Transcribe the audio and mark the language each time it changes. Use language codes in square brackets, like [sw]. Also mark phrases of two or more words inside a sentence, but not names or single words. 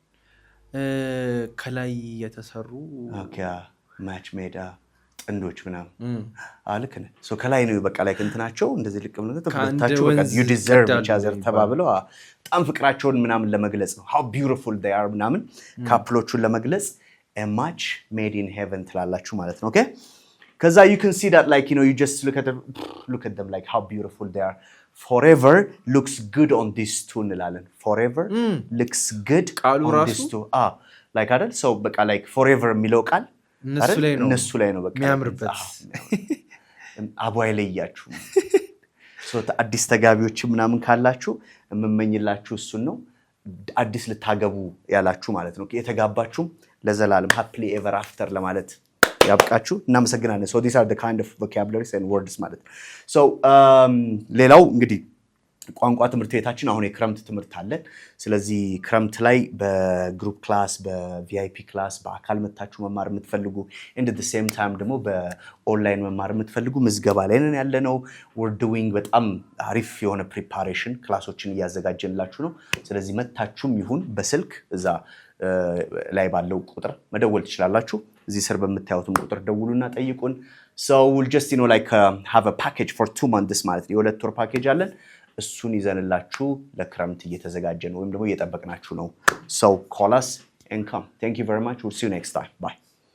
[am] ከላይ የተሰሩ ኦኬ [en] match made [am] ጥንዶች ምናምን ልክ ነህ so ከላይ ነው በቃ ላይ እንትናቸው እንደዚህ ልክ ምንም ተፈታቸው በቃ [en] you deserve each other [am] ተባብለው በጣም ፍቅራቸውን ምናምን ለመግለጽ ነው [en] how beautiful they are [am] ምናምን ካፕሎቹን ለመግለጽ [en] a match made in heaven [am] ትላላችሁ ማለት ነው ኦኬ ከዛ [en] you can see that like you know you just look at them like how beautiful they are forever looks good on these two እንላለን forever looks good on these two like አይደል so በቃ like forever [am] የሚለው ቃል እነሱ ላይ ነው በቃ የሚያምርበት አቧይ ላይ ያያችሁ so አዲስ ተጋቢዎች ምናምን ካላችሁ የምመኝላችሁ እሱን ነው አዲስ ልታገቡ ያላችሁ ማለት ነው የተጋባችሁ ለዘላለም [en] happily ever after [am] ለማለት ያብቃችሁ እናመሰግናለን [en] so these are the kind of vocabularies and [am] words ማለት so ሌላው እንግዲህ ቋንቋ ትምህርት ቤታችን አሁን የክረምት ትምህርት አለ ስለዚህ ክረምት ላይ በግሩፕ ክላስ በቪአይፒ ክላስ በአካል መታችሁ መማር የምትፈልጉ and [en] at the same time [am] ደግሞ በኦንላይን መማር የምትፈልጉ ምዝገባ ላይ ነን ያለነው [en] we're doing [am] በጣም አሪፍ የሆነ ፕሪፓሬሽን ክላሶችን እያዘጋጀንላችሁ ነው ስለዚህ መታችሁም ይሁን በስልክ እዛ ላይ ባለው ቁጥር መደወል ትችላላችሁ እዚህ ስር በመታዩትም ቁጥር ደውሉና ጠይቁን [en] so we'll just have a package for 2 months [am] ማለት ነው የሁለት ወር ፓኬጅ አለን እሱን ይዘንላችሁ ለክረምት እየተዘጋጀን ወይም ደግሞ እየጠበቅናችሁ ነው [en] so call us and come thank you very much we'll see you next time bye